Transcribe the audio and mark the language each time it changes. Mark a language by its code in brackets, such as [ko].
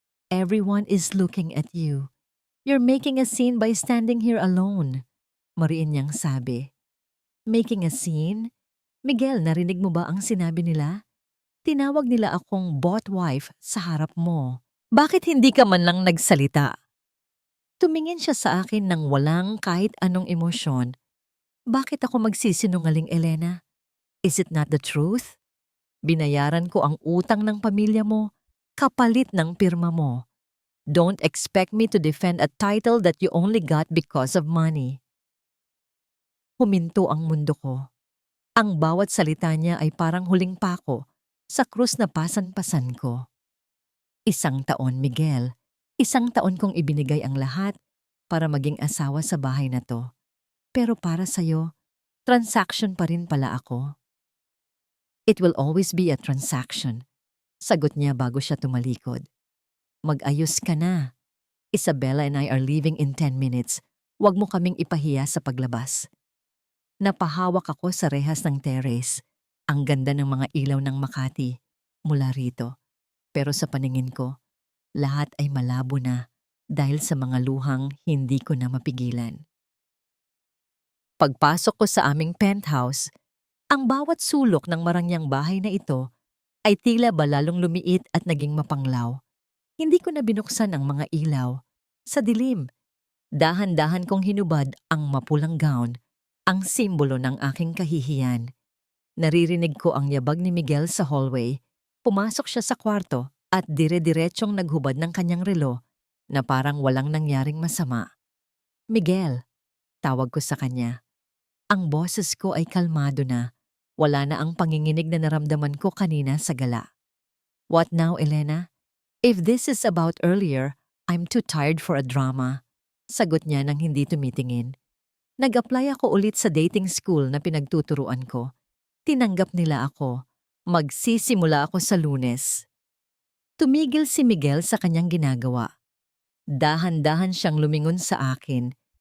[en] Everyone is looking at you. You're making a scene by standing here alone. [tl] Mariin niyang sabi. [en] Making a scene? [tl] Miguel, narinig mo ba ang sinabi nila? Tinawag nila akong [en] bought wife [tl] sa harap mo. Bakit hindi ka man lang nagsalita? Tumingin siya sa akin nang walang kahit anong emosyon. Bakit ako magsisinungaling, Elena? [en] Is it not the truth? [tl] Binayaran ko ang utang ng pamilya mo, kapalit ng pirma mo. [en] Don't expect me to defend a title that you only got because of money. [tl] Huminto ang mundo ko. Ang bawat salita niya ay parang huling pako sa krus na pasan-pasan ko. 1 taon, Miguel. 1 taon kong ibinigay ang lahat para maging asawa sa bahay na to. Pero para sa'yo, transaction pa rin pala ako. [en] It will always be a transaction. [tl] Sagot niya bago siya tumalikod. Mag-ayos ka na. [en] Isabella and I are leaving in 10 minutes. [tl] Huwag mo kaming ipahiya sa paglabas. Napahawak ako sa rehas ng terrace. Ang ganda ng mga ilaw ng Makati mula rito. Pero sa paningin ko, lahat ay malabo na dahil sa mga luhang hindi ko na mapigilan. Pagpasok ko sa aming penthouse, ang bawat sulok ng marangyang bahay na ito ay tila ba lalong lumiit at naging mapanglaw. Hindi ko na binuksan ang mga ilaw. Sa dilim, dahan-dahan kong hinubad ang mapulang gown, ang simbolo ng aking kahihiyan. Naririnig ko ang yabag ni Miguel sa hallway. Pumasok siya sa kwarto at dire-diretsyong naghubad ng kanyang relo na parang walang nangyaring masama. Miguel, tawag ko sa kanya. Ang boses ko ay kalmado na. Wala na ang panginginig na naramdaman ko kanina sa gala. [en] What now, Elena? If this is about earlier, I'm too tired for a drama. [tl] Sagot niya nang hindi tumitingin. Nag-apply ako ulit sa dating school na pinagtuturuan ko. Tinanggap nila ako. Magsisimula ako sa Lunes. Tumigil si Miguel sa kanyang ginagawa. Dahan-dahan siyang lumingon sa akin.